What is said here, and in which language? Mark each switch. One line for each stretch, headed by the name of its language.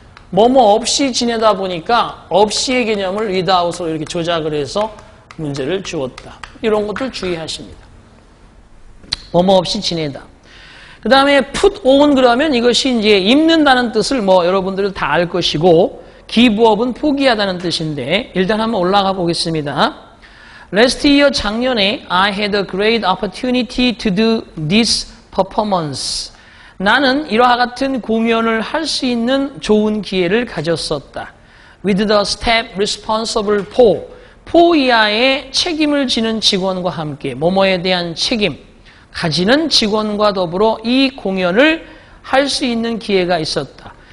Korean: 뭐뭐 없이 지내다 보니까 없이의 개념을 without으로 이렇게 조작을 해서 문제를 주었다. 이런 것들 주의하십니다. 뭐뭐 없이 지내다. 그 다음에 put on 그러면 이것이 이제 입는다는 뜻을 뭐 여러분들은 다 알 것이고 give up은 포기하다는 뜻인데 일단 한번 올라가 보겠습니다.
English: Last year
Korean: 작년에
English: I had a great opportunity to do this performance.
Korean: 나는 이와 같은 공연을 할 수 있는 좋은 기회를 가졌었다.
English: With the staff responsible for
Korean: 이하의 책임을 지는 직원과 함께 뭐뭐에 대한 책임 가지는 직원과 더불어 이 공연을 할 수 있는 기회가 있었다.